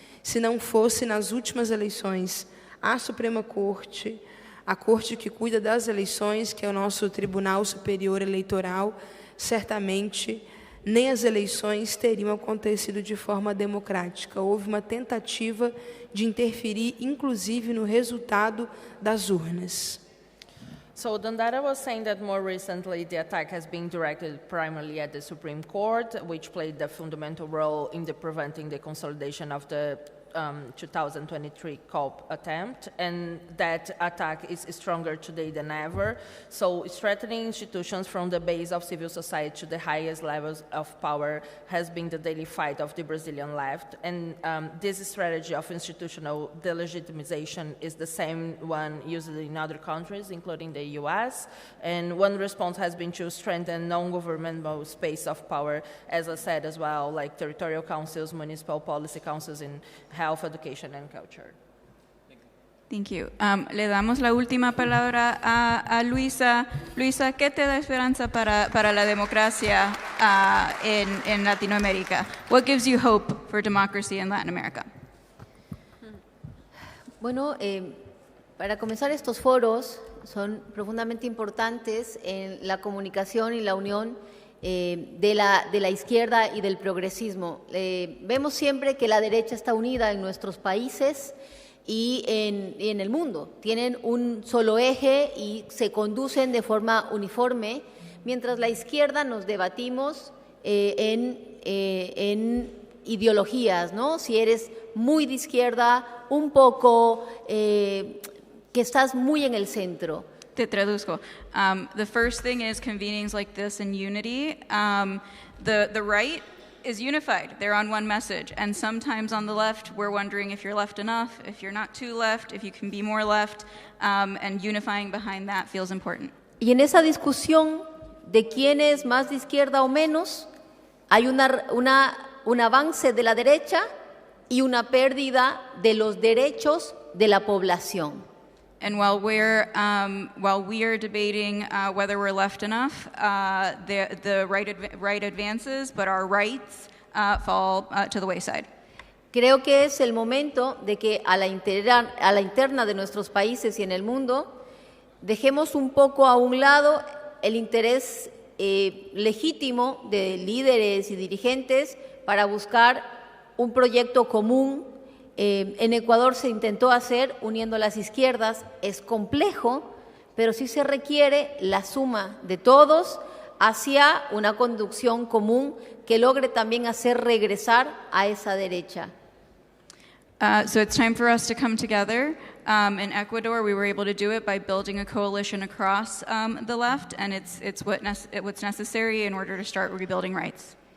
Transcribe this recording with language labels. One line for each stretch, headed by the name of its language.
Portuguese: Se não fosse nas últimas eleições a Suprema Corte, a Corte que cuida das eleições, que é o nosso Tribunal Superior Eleitoral, certamente nem as eleições teriam acontecido de forma democrática. Houve uma tentativa de interferir, inclusive, no resultado das urnas.
English: So Dandara was saying that more recently the attack has been directed primarily at the Supreme Court, which played a fundamental role in preventing the consolidation of the 2023 COP attempt, and that attack is stronger today than ever. So strengthening institutions from the base of civil society to the highest levels of power has been the daily fight of the Brazilian left, and this strategy of institutional delegitimization is the same one used in other countries, including the US, and one response has been to strengthen non-governmental space of power, as I said as well, like territorial councils, municipal policy councils in health, education, and culture. Thank you.
Spanish: Le damos la última palabra a Luisa. Luisa, ¿qué te da esperanza para la democracia en Latinoamérica?
English: What gives you hope for democracy in Latin America?
Spanish: Bueno, para comenzar, estos foros son profundamente importantes en la comunicación y la unión de la izquierda y del progresismo. Vemos siempre que la derecha está unida en nuestros países y en el mundo. Tienen un solo eje y se conducen de forma uniforme, mientras la izquierda nos debatimos en ideologías, ¿no? Si eres muy de izquierda, un poco que estás muy en el centro. Te traduzco.
English: The first thing is convenings like this in unity. The right is unified. They're on one message. And sometimes on the left, we're wondering if you're left enough, if you're not too left, if you can be more left. And unifying behind that feels important.
Spanish: Y en esa discusión de quién es más de izquierda o menos, hay un avance de la derecha y una pérdida de los derechos de la población.
English: And while we are debating whether we're left enough, the right advances, but our rights fall to the wayside.
Spanish: Creo que es el momento de que a la interna de nuestros países y en el mundo dejemos un poco a un lado el interés legítimo de líderes y dirigentes para buscar un proyecto común. En Ecuador se intentó hacer uniendo las izquierdas, es complejo, pero sí se requiere la suma de todos hacia una conducción común que logre también hacer regresar a esa derecha.
English: So it's time for us to come together. In Ecuador, we were able to do it by building a coalition across the left, and it's what's necessary in order to start rebuilding rights.